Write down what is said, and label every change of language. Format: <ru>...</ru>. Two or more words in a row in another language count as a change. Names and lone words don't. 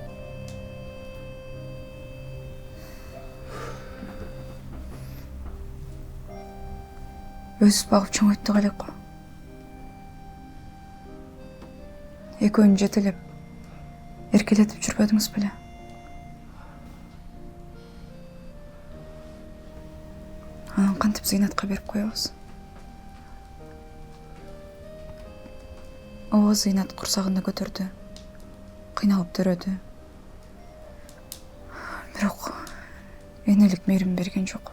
<ky>Өзүбүз багып чоңойттук элек го. Экөөнү жетелеп, эркелетип жүрбөдүңүз беле?</ky> <kk>Зинатқа беріп қоябыз. О, Зинат құрсағында көтерді. Қиналып төреді. Бірақ енелік мейірім берген жоқ.</kk>